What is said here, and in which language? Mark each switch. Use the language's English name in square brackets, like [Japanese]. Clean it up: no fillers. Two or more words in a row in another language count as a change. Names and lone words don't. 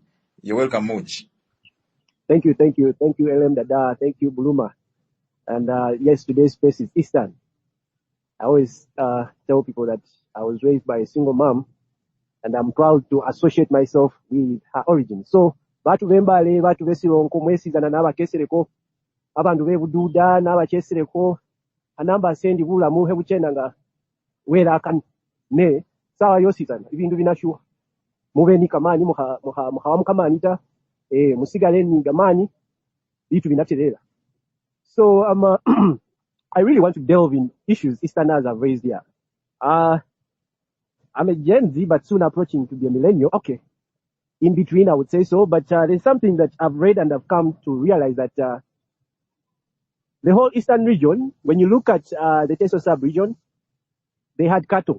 [English] You're welcome, Muj. Thank you, LM Dada. Thank you, Buluma. And yes, today's space is Eastern. I always tell people that I was raised by a single mom, and I'm proud to associate myself with her origin. So, [Masaaba] batu bembale, batu besironko, mwesizana n'abakesereko, abantu bebududa n'abakesereko, anamba sendi bula muhe buchenda nga wera kan ne sawa yosizana ibintu binashuha mube ni kamani muha mukamanita musigale ni gamani bitu binaterera. [English] So I really want to delve in issues Easterners have raised here. I'm a Gen Z, but soon approaching to be a millennial. Okay. In between, I would say so. But there's something that I've read and I've come to realize that the whole Eastern region, when you look at the Teso sub-region, they had cattle.